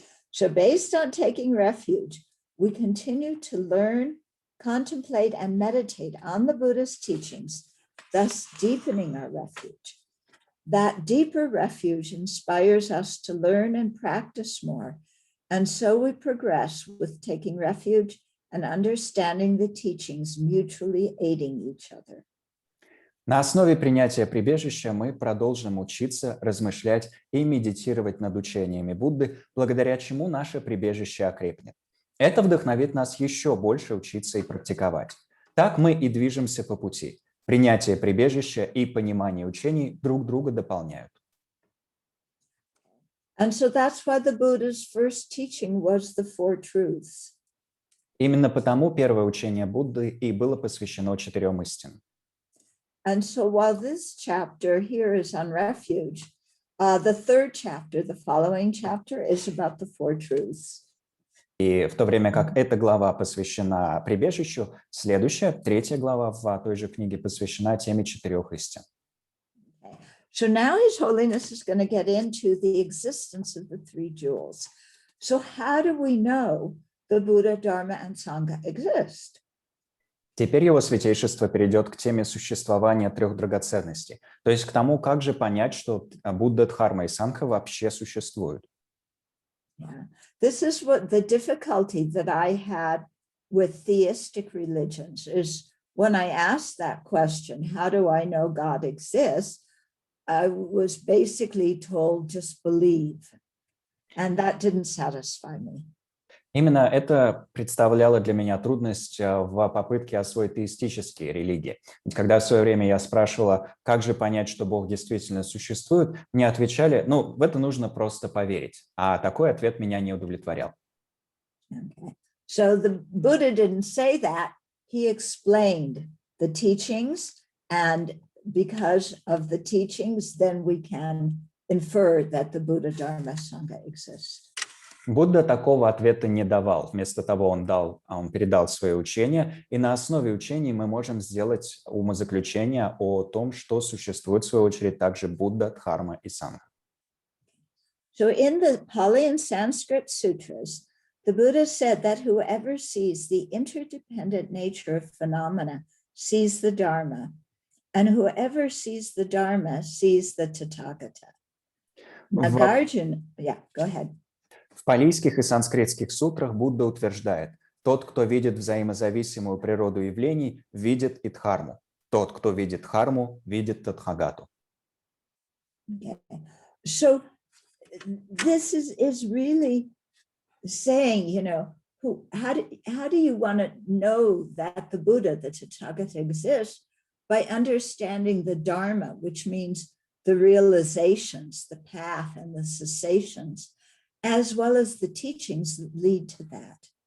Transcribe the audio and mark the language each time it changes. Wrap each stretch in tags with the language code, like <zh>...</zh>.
<en>So based on taking refuge, we continue to learn, contemplate, and meditate on the Buddha's teachings, thus deepening our refuge. That deeper refuge inspires us to learn and practice more. And so we progress with taking refuge and understanding the teachings, mutually aiding each other.</en> <ru>На основе принятия прибежища мы продолжим учиться, размышлять и медитировать над учениями Будды, благодаря чему наше прибежище окрепнет. Это вдохновит нас еще больше учиться и практиковать. Так мы и движемся по пути. Принятие прибежища и понимание учений друг друга дополняют.</ru> <en>And so that's why the Buddha's first teaching was the Four Truths.</en> <ru>Именно потому первое учение Будды и было посвящено 4 истинам.</ru> <en>And so while this chapter here is on refuge, the third chapter, the following chapter, is about the Four Truths.</en> <ru>И в то время как эта глава посвящена прибежищу, следующая, 3 глава в той же книге посвящена теме 4 истин.</ru> <en>So now His Holiness is going to get into the existence of the three jewels. So how do we know the Buddha, Dharma, and Sangha exist?</en> <ru>Теперь его святейшество перейдет к теме существования 3 драгоценностей, то есть к тому, как же понять, что Будда, Дхарма и Сангха вообще существуют.</ru> <en>Yeah. This is what the difficulty that I had with theistic religions is when I asked that question, how do I know God exists? I was basically told, just believe. And that didn't satisfy me.</en> <ru>Именно это представляло для меня трудность в попытке освоить теистические религии. Ведь когда в свое время я спрашивала, как же понять, что Бог действительно существует, мне отвечали, ну, в это нужно просто поверить. А такой ответ меня не удовлетворял.</ru> <en>Okay. So the Buddha didn't say that. He explained the teachings, and because of the teachings, then we can infer that the Buddha, Dharma, Sangha exist.</en> <ru>Будда такого ответа не давал. Вместо того он передал свои учения, и на основе учений мы можем сделать умозаключение о том, что существует, в свою очередь, также Будда, Дхарма и Сангха.</ru> <en>So in the Pali and Sanskrit sutras, the Buddha said that whoever sees the interdependent nature of phenomena sees the Dharma, and whoever sees the Dharma sees the Tathagata. Nagarjuna, yeah, go ahead.</en> <ru>В палийских и санскритских сутрах Будда утверждает, тот, кто видит взаимозависимую природу явлений, видит и Дхарму. Тот, кто видит Дхарму, видит Татхагату.</ru> <en>Okay. So this is really saying, you know, how do you want to know that the Buddha, the Tathagata, exists? By understanding the Dharma, which means the realizations, the path, and the cessations, as well as the teachings that lead to that.</en>